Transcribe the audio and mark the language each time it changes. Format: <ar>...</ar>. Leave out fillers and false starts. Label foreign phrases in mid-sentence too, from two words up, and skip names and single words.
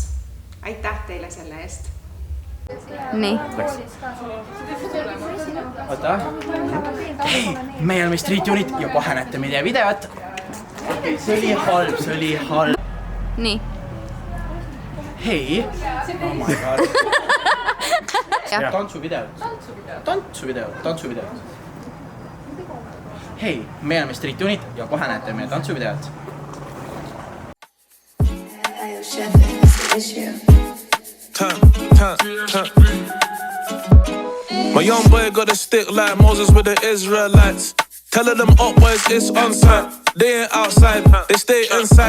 <et>Aitäh teile selle eest! Nii. Oota. Hei, meie oleme Street Unit ja kohe näete meie videot. See oli halb. Nii. Hei.</et> <en>Oh my god.</en> <et>Tantsuvideot. Hei, meie oleme Street Unit ja kohe näete meie tantsuvideot.</et> <en>My young boy got a stick like Moses with the Israelites. Telling them up boys it's on site. They ain't outside, they stay inside.</en>